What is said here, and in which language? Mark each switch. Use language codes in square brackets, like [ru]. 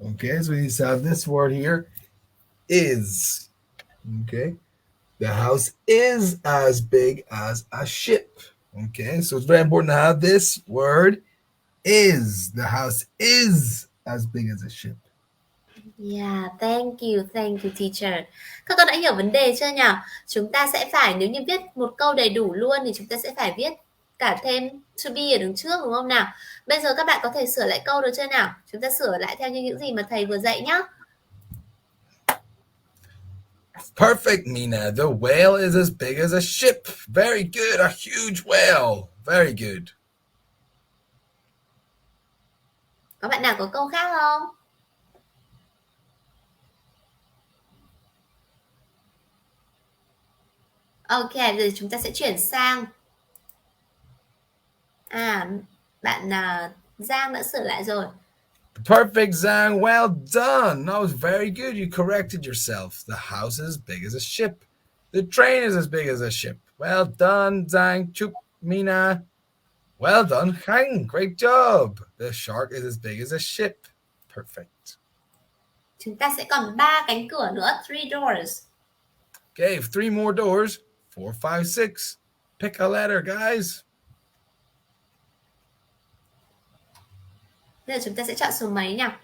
[en] Okay, so we need to have this word here is. Okay, the house is as big as a ship. Okay, so it's very important to have this word is. The house is as big as a ship. Yeah, thank you teacher. [vi] Các con đã hiểu vấn đề chưa nhỉ? Chúng ta sẽ phải, nếu như viết một câu đầy đủ luôn thì chúng ta sẽ phải viết cả thêm to be ở đằng trước đúng không nào? Bây giờ các bạn có thể sửa lại câu được chưa nào? Chúng ta sửa lại theo như những gì mà thầy vừa dạy nhá. [en] Perfect, Mina. The whale is as big as a ship. Very good. A huge whale. Very good. [vi] Có bạn nào có câu khác không? Ok, rồi chúng ta sẽ chuyển sang. Bạn Giang đã sửa lại rồi. [en] Perfect, Zhang. Well done. That was very good. You corrected yourself. The house is as big as a ship. The train is as big as a ship. Well done, Zhang. Chup, Mina. Well done, Hang. Great job. The shark is as big as a ship. Perfect. [vi] Chúng ta sẽ còn 3 cánh cửa nữa. [en] 3 doors. Okay, 3 more doors. 4, 5, 6. Pick a letter, guys. [vi] Bây giờ chúng ta sẽ chọn số mấy nhỉ?